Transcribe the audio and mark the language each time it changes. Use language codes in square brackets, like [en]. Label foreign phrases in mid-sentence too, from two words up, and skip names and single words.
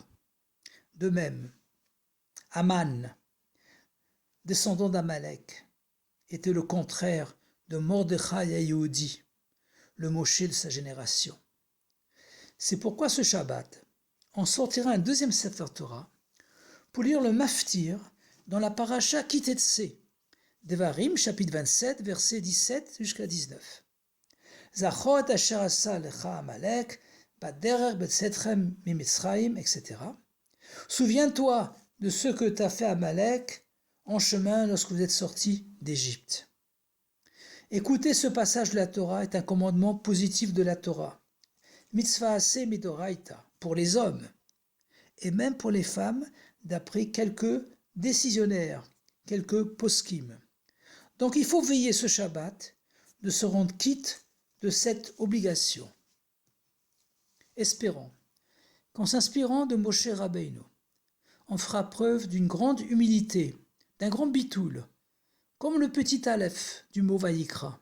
[fr] De même, Aman, descendant d'Amalek, était le contraire de Mordechai Yehudi, le Moshe de sa génération. C'est pourquoi ce Shabbat, on sortira un deuxième [he] ספר תורה [fr] pour lire le Maftir dans la paracha Kitetse, Devarim, chapitre 27, versets 17 jusqu'à 19. [he] זכור את אשר עשה לך עמלק, בדרך בצאתכם ממצרים, [fr] etc. Souviens-toi de ce que t'a fait Amalek en chemin lorsque vous êtes sortis d'Égypte. Écouter ce passage de la Torah est un commandement positif de la Torah. [he] מצוות עשה מדאורייתא, [fr] pour les hommes, et même pour les femmes, d'après quelques décisionnaires, quelques poskim. Donc il faut veiller ce Shabbat de se rendre quitte de cette obligation. Espérons qu'en s'inspirant de Moshe Rabbeinu, on fera preuve d'une grande humilité, d'un grand bitoul, comme le petit Aleph du mot Vaïkra.